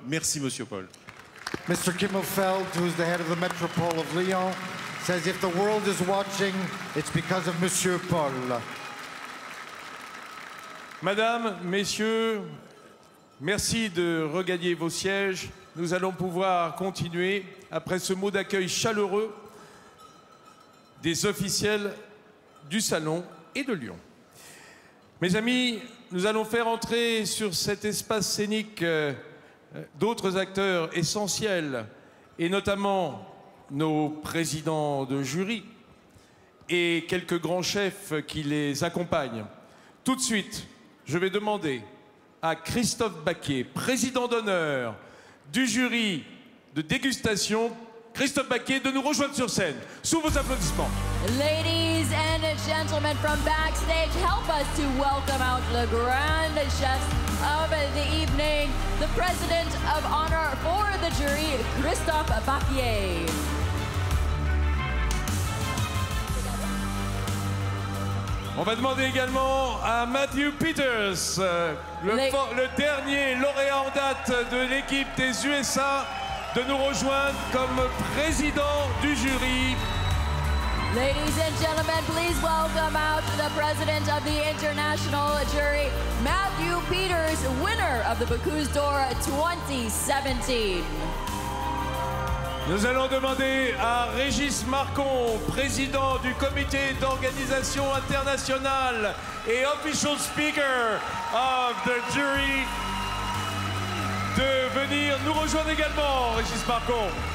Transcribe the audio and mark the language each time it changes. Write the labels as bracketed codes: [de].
[fr] Merci, monsieur Paul. [en] Mr. Kimmelfeld, who's the head of the Metropole of Lyon, says if the world is watching, it's because of Monsieur Paul. [fr] Madame, messieurs, merci de regagner vos sièges. Nous allons pouvoir continuer après ce mot d'accueil chaleureux des officiels du Salon et de Lyon. Mes amis, nous allons faire entrer sur cet espace scénique d'autres acteurs essentiels, et notamment nos présidents de jury et quelques grands chefs qui les accompagnent. Tout de suite, je vais demander à Christophe Baquet, président d'honneur du jury de dégustation, Christophe Baquet, de nous rejoindre sur scène. Sous vos applaudissements. [en] Ladies and gentlemen from backstage, help us to welcome out the grand chef of the evening, the president of honor for the jury, Christophe Baquet. [fr] On va demander également à Matthew Peters, le dernier lauréat en date de l'équipe des USA, de nous rejoindre comme président du jury. [en] Ladies and gentlemen, please welcome out the president of the international jury, Matthew Peters, winner of the Bocuse d'Or 2017. [fr] Nous allons demander à Régis Marcon, président du comité d'organisation internationale et [en] official speaker of the jury, [fr] de venir nous rejoindre également. Régis Marcon.